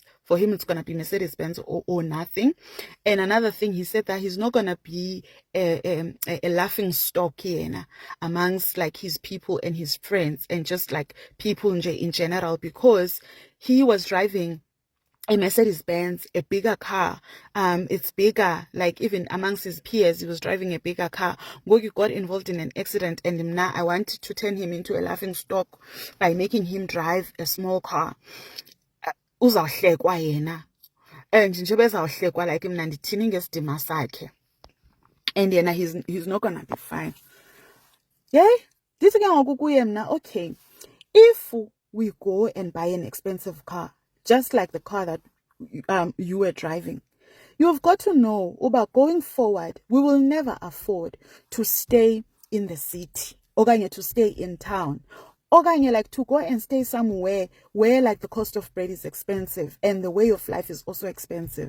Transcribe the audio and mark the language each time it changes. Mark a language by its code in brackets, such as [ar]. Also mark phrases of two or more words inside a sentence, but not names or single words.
[en] For him, it's going to be Mercedes-Benz or nothing. And another thing, he said that he's not going to be a laughing stock here amongst like his people and his friends and just like people in general, because he was driving a Mercedes-Benz, a bigger car. It's bigger, like even amongst his peers, he was driving a bigger car. Gogi got involved in an accident, and now I wanted to turn him into a laughing stock by making him drive a small car. [xh] Uzawuhlekwa yena. And njengoba ezawuhlekwa like mna ndithini ngesidima sakhe. [en] And yena he's not gonna be fine. Yeah? [xh] Ndithi ke ngoku kuye mna, [en] okay, if we go and buy an expensive car, just like the car that you were driving, you've got to know about going forward, we will never afford to stay in the city or to stay in town okanye like to go and stay somewhere where like the cost of bread is expensive and the way of life is also expensive.